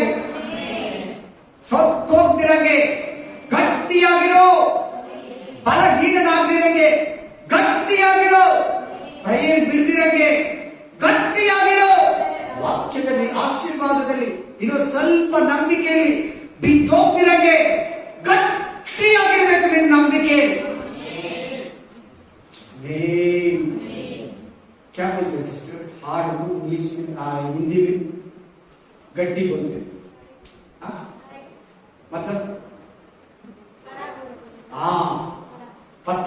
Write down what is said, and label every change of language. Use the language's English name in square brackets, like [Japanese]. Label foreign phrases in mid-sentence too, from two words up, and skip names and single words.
[Kannada] ಸತ್ತೋಗ್ತಿರಂಗೆ ಗಟ್ಟಿಯಾಗಿರೋ, ಬಲಹೀನನಾಗಿರಂಗೆ ಗಟ್ಟಿಯಾಗಿರೋ, ಪ್ರೇಯರ್ ಬಿಡ್ದಿರಂಗೆ ಗಟ್ಟಿಯಾಗಿರೋ. ವಾಕ್ಯದಲ್ಲಿ, ಆಶೀರ್ವಾದದಲ್ಲಿ ಇರೋ ಸ್ವಲ್ಪ ನಂಬಿಕೆಯಲ್ಲಿ ಬಿದ್ದೋಗ್ತಿರಂಗೆ ಗಟ್ಟಿಯಾಗಿರ್ಬೇಕು ನಿನ್ನ ನಂಬಿಕೆ. [Hindi] क्या बोलते हैं सिस्टर? हार्ड में, इंग्लिश में, हिंदी में गट्टी बोलते हैं. मतलब हाँ, पत्थर.